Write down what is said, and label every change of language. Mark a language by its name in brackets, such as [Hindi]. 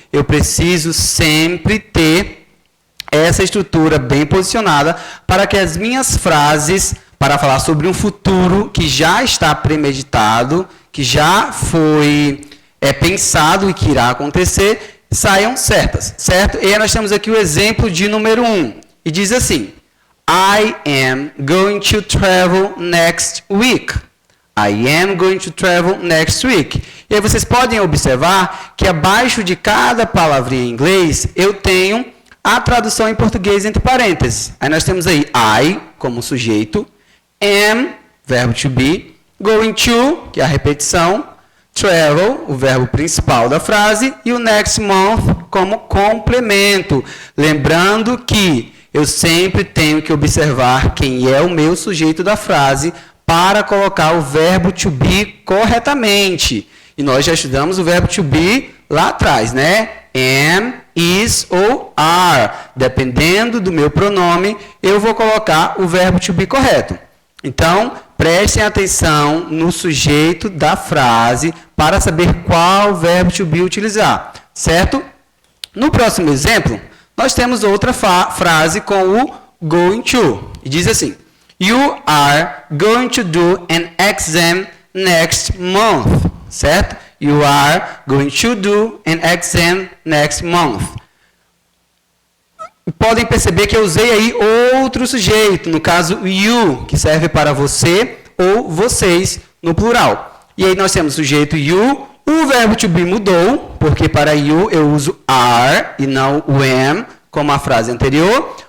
[Portuguese] Eu preciso sempre ter essa estrutura bem posicionada para que as minhas frases, para falar sobre um futuro que já está premeditado, que já foi pensado e que irá acontecer, saiam certas, certo? E aí nós temos aqui o exemplo de número 1. E diz assim: [English] I am going to travel next week. I am going to travel next week. [Portuguese] E aí vocês podem observar que abaixo de cada palavrinha em inglês eu tenho a tradução em português entre parênteses. Aí nós temos aí I como sujeito, am, verbo to be, going to, que é a repetição, travel, o verbo principal da frase, e o next month como complemento. Lembrando que eu sempre tenho que observar quem é o meu sujeito da frase para colocar o verbo to be corretamente. E nós já estudamos o verbo to be lá atrás, né? Am, is ou are. Dependendo do meu pronome, eu vou colocar o verbo to be correto. Então, prestem atenção no sujeito da frase para saber qual verbo to be utilizar, certo? No próximo exemplo, nós temos outra frase com o going to. E diz assim: [English] You are going to do an exam next month. [Portuguese] Certo? [English] You are going to do an exam next month. [Portuguese] Podem perceber que eu usei aí outro sujeito, no caso you, que serve para você ou vocês no plural. E aí nós temos o sujeito you, o verbo to be mudou, porque para you eu uso are e não o am, como a frase anterior.